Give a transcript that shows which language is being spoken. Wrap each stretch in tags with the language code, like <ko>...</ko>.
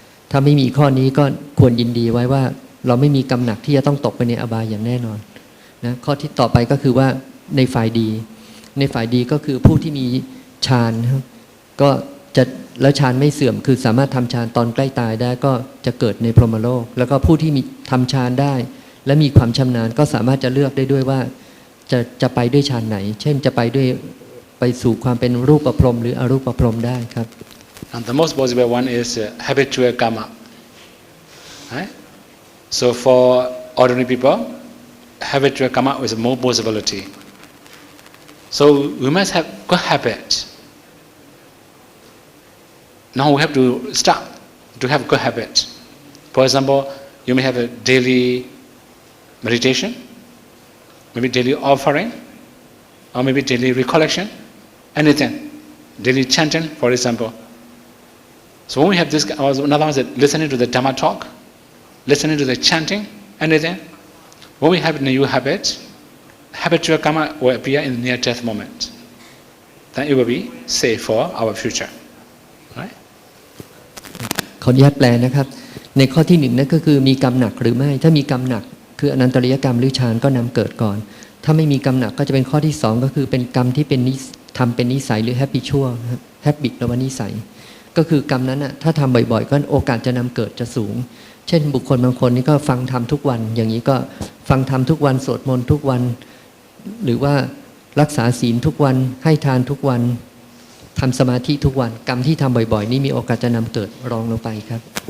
<th>ถ้าไม่มีข้อนี้ก็ควรยินดีไว้ว่าเราไม่มีกรรมหนักที่จะต้องตกไปในอบายอย่างแน่นอนนะข้อที่ต่อไปก็คือว่าในฝ่ายดีก็คือผู้ที่มีฌานครับก็จะแล้วฌานไม่เสื่อมคือสามารถทำฌานตอนใกล้ตายได้ก็จะเกิดในพรหมโลกแล้วก็ผู้ที่มีทำฌานได้และมีความชำนาญก็สามารถจะเลือกได้ด้วยว่าจะไปด้วยฌานไหนเช่นจะไปสู่ความเป็นรูปประพรหมหรืออรูปประพรหมได้ครับ</th> <en>And the most possible one is habitual karma. Right? So for ordinary people, habitual karma is more possibility. So we must have good habits. Now we have to start to have good habits. For example, you may have a daily meditation, maybe daily offering, or maybe daily recollection, anything. Daily chanting, for example. So when we have this, another one is listening to the Dhamma talk, listening to the chanting, anything. When we have new habits, habitual karma will appear in the near-death moment. Then it will be safe for our future. Right?</en> <th>ขออนุญาตแปลนะครับในข้อที่หนึ่งนั่นก็คือมีกรรมหนักหรือไม่ถ้ามีกรรมหนักคืออนันตริยกรรมหรือฌานก็นำเกิดก่อนถ้าไม่มีกรรมหนักก็จะเป็นข้อที่สองก็คือเป็นกรรมที่เป็นทำเป็นนิสัยหรือ habitual นะครับ habit แปลว่านิสัย ก็คือกรรมนั้นถ้าทำบ่อยๆก็โอกาสจะนำเกิดจะสูงเช่นบุคคลบางคนนี่ก็ฟังธรรมทุกวันอย่างนี้ก็ฟังธรรมทุกวันสวดมนต์ทุกวันหรือว่ารักษาศีลทุกวันให้ทานทุกวันทำสมาธิทุกวันกรรมที่ทำบ่อยๆนี่มีโอกาสจะนำเกิดรองลงไปครับ</th>